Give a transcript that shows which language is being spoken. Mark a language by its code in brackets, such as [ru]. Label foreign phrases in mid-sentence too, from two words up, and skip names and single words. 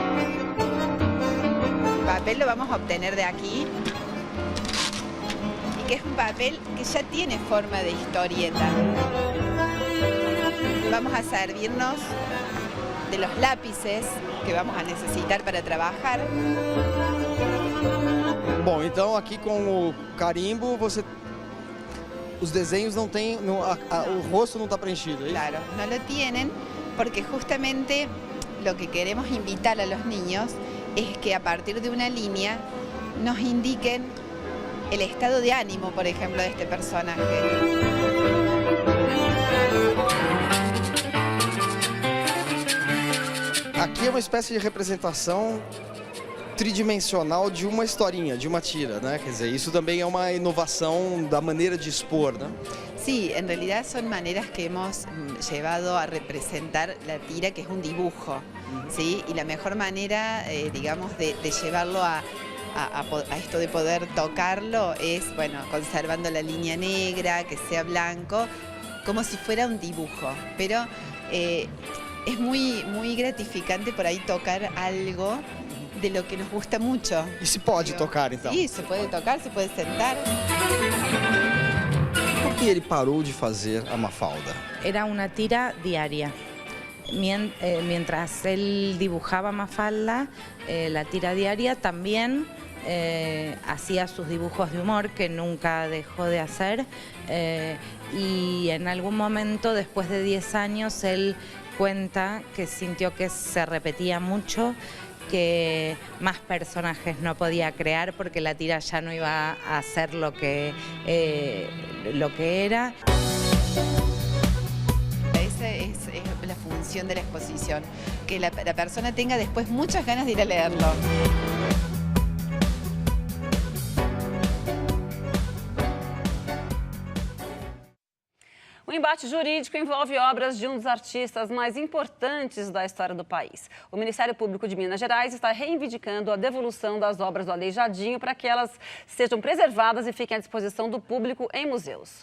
[es] El papel lo vamos a obtener de aquí, y que es un papel que ya tiene forma de historieta. Vamos a servirnos de los lápices que vamos a necesitar para trabajar. [pt] Bom, então aqui com o carimbo os desenhos não têm, o rosto não está preenchido, é isso? [es] Claro, no lo tienen porque justamente lo que queremos invitar a los niños es que a partir de una línea nos indiquen el estado de ánimo, por ejemplo, de este personaje. [pt] Aqui é uma espécie de representação tridimensional de uma historinha, de uma tira, né? Quer dizer, isso também é uma inovação da maneira de expor, né? [es] Sí, en realidad son maneras que hemos llevado a representar la tira, que es un dibujo, ¿sí? Y la mejor manera, digamos, de llevarlo a esto de poder tocarlo es, bueno, conservando la línea negra, que sea blanco, como si fuera un dibujo. Pero es muy gratificante por ahí tocar algo de lo que nos gusta mucho. [pt] E se pode tocar, então? [es] Sí, se puede tocar, se puede sentar. [pt] Por que ele parou de fazer a Mafalda? [es] Era una tira diaria. Mientras él dibujaba Mafalda, la tira diaria también hacía sus dibujos de humor, que nunca dejó de hacer, y en algún momento, después de 10 años, él cuenta que sintió que se repetía mucho, que más personajes no podía crear porque la tira ya no iba a ser lo que era. Esa es la función de la exposición, que la persona tenga después muchas ganas de ir a leerlo. [pt] O embate jurídico envolve obras de um dos artistas mais importantes da história do país. O Ministério Público de Minas Gerais está reivindicando a devolução das obras do Aleijadinho para que elas sejam preservadas e fiquem à disposição do público em museus.